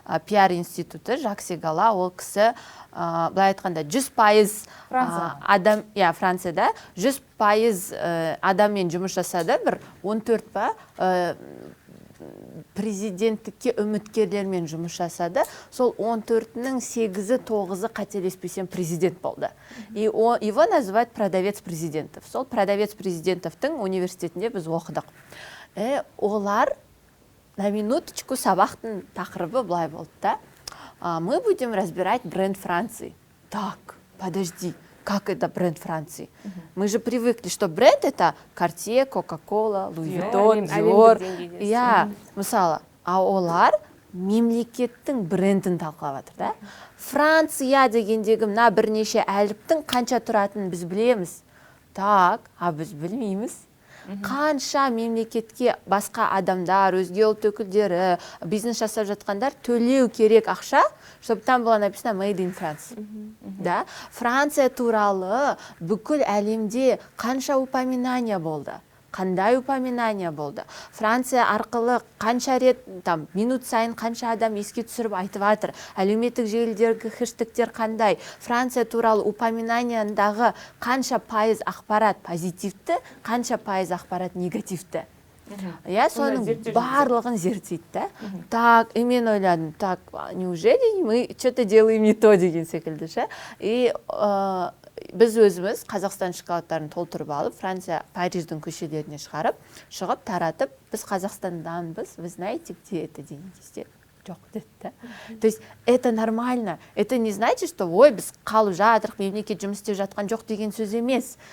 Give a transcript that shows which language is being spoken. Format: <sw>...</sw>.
<kk>Пиар институты, Жак Сегала, ол кісі былай айтқанда 100% адам, Францияда 100% адаммен жұмыс жасады, бір 14 па президенттікке үміткерлермен жұмыс жасады. Сол 14-нің 8-9-ы қателеспесем президент болды.</kk> <ru>И его называют продавец президентов.</ru> <kk>Сол продавец президентовтың университетінде біз оқыдық. Олар</kk> <ru>на минуточку</ru> <kk>сабақтың тақырыбы былай болды да.</kk> <ru>Мы будем разбирать бренд Франции. Так, подожди. Как это бренд Франции? Мы же привыкли, что бренд это Cartier, Coca-Cola, Louis Vuitton, Dior.</ru> <kk>Мысалы, олар мемлекеттің брендін талқылап жатыр да. Франция дегендегі мына бірнеше әліптің қанша тұратынын біз білеміз. Так, біз білмейміз. Қанша мемлекетке басқа адамдар, өзге ұлт өкілдері, бизнес жасап жатқандар төлеу керек ақша,</kk> <ru>чтобы там было написано Made in France.</ru> <kk>Да? Франция туралы бүкіл әлемде қанша упоминания болды. Қандай упоминания болды. Франция арқылы қанша рет, минут сайын қанша адам еске түсіріп айтып жатыр. Әлеуметтік желідегі хэштегтер қандай. Франция туралы упоминаниядағы қанша пайыз ақпарат позитивті, қанша пайыз ақпарат негативті. Соның барлығын зерттейді.</kk> <ru>Так, и</ru> <kk>мен ойладым,</kk> <ru>так, неужели мы что-то делаем не то</ru> <kk>деген секілді. И біз өзіміз Қазақстан шоколадтарын толтырып алып, Франция Париждің көшелеріне шығып, таратып, біз Қазақстанданбыз,</kk> <ru>вы знаете, где это</ru> <kk>деген кезде? Жоқ деді.</kk> <ru>То есть это нормально. Это не значит, что ой,</ru> <kk>біз қалып жатырық, мемлекет жұмыс істеп жатқан жоқ деген сөз емес.</kk>